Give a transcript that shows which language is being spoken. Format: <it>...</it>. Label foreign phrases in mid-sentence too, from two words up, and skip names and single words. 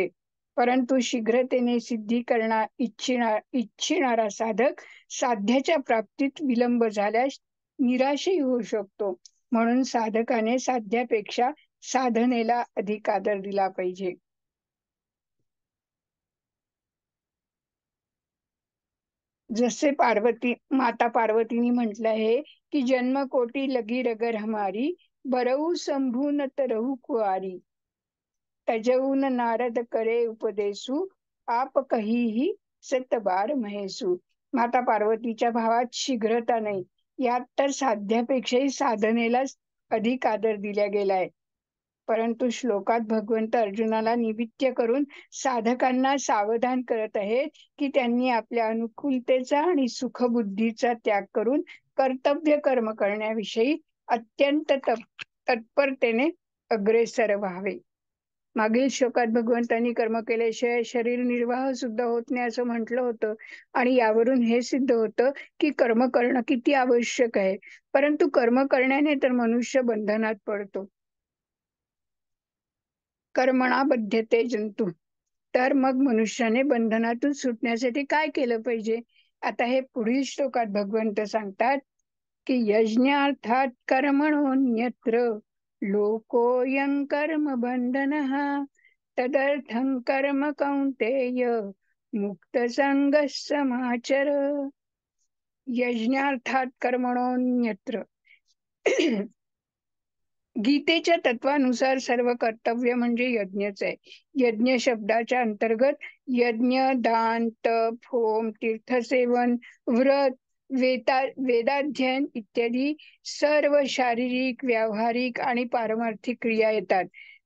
<mr>परंतु शीघ्रतेने सिद्धी इच्छिणारा साधक साध्याच्या प्राप्तीत विलंब झाल्यास निराशही होऊ शकतो. म्हणून साधकाने साध्यापेक्षा साधनेला अधिक आदर दिला पाहिजे. जसे माता पार्वतीने म्हटलं आहे, की</mr> <awa>जन्म कोटी लगी रगर हमारी, बरऊ शंभू न तरहु कुआरी. तजऊन नारद करे उपदेसू, आप कहीही सतबार महेसू.</awa> <mr>माता पार्वतीच्या भावात शीघ्रता नाही, यात तर साध्यापेक्षाही साधनेलाच अधिक आदर दिला गेलाय. परंतु श्लोकात भगवंत अर्जुनाला निमित्त करून साधकांना सावधान करत आहेत, की त्यांनी आपल्या अनुकूलतेचा आणि सुखबुद्धीचा त्याग करून कर्तव्य कर्म करण्याविषयी अत्यंत तत्परतेने अग्रेसर व्हावे. मागील श्लोकात भगवंतांनी कर्म केल्याशिवाय शरीर निर्वाह सुद्धा होत नाही असं म्हटलं होतं आणि यावरून हे सिद्ध होतं की कर्म करणं किती आवश्यक आहे. परंतु कर्म करण्याने तर मनुष्य बंधनात पडतो.</mr> <sa>कर्मणा बध्यते जंतु.</sa> <mr>तर मग मनुष्याने बंधनातून सुटण्यासाठी काय केलं पाहिजे? आता हे पुढील श्लोकात भगवंत सांगतात की</mr> <sa>यज्ञार्थात कर्मणोन्यत्र लोकोऽयं कर्म बंधनः तदर्थं कर्म कौंतेय मुक्त समाचर. यज्ञार्थात कर्मणोन्यत्र.</sa> <mr>गीतेच्या तत्वानुसार सर्व कर्तव्य म्हणजे यज्ञच आहे. यज्ञ शब्दाच्या अंतर्गत यज्ञ, दान, तप, होम, तीर्थसेवन, व्रत, वेदाध्ययन इत्यादी सर्व शारीरिक, व्यावहारिक आणि पारमार्थिक क्रिया येतात.</mr>